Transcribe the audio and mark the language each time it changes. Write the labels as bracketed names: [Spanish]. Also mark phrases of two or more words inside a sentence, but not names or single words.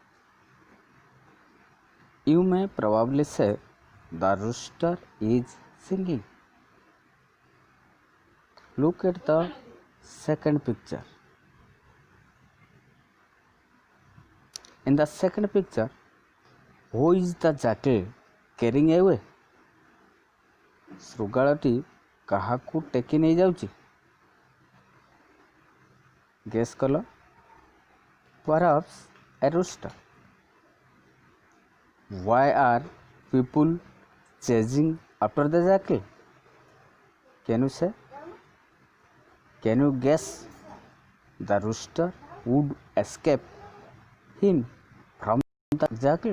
[English] You may probably say, the rooster is singing. Look at the second picture. In the second picture, who is the jackal carrying away? [Odia] ଶୃଗାଳଟି କାହାକୁ ଟେକି ନେଇଯାଉଛି? ଗେସ୍ କଲ? [English] Perhaps a rooster. Why are people chasing after the jackal? Can you say? Can you guess? The rooster would escape him from the jackal.